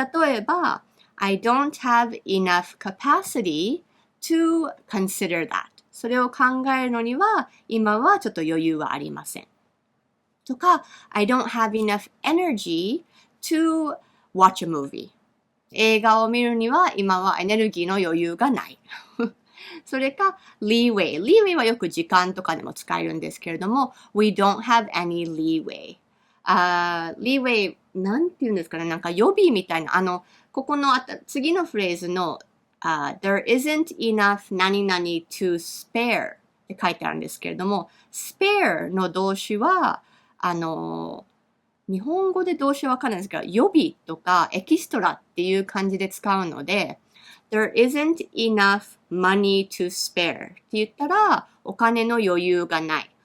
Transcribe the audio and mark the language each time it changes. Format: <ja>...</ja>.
<ja>例えば、</ja> <en>I don't have enough capacity to consider that.</en> <ja>それを考えるのには、今はちょっと余裕はありません。とか、</ja> <en>I don't have enough energy to watch a movie.</en> <ja>映画を見るには、今はエネルギーの余裕がない。それか、leeway。leeway はよく時間とかでも使えるんですけれども、</ja> <en>we don't have any leeway。</en> <ja>leeway、なんて言うんですかね、なんか予備みたいな、ここの次のフレーズの、</ja> <en>there isn't enough</en> <ja>何々</ja> <en>to spare</en> <ja>って書いてあるんですけれども、spare の動詞は、日本語で動詞はわかんないんですけど、予備とかエキストラっていう感じで使うので、</ja> <en>there isn't enough money to spare</en> <ja>って言ったら、お金の余裕がない。</ja>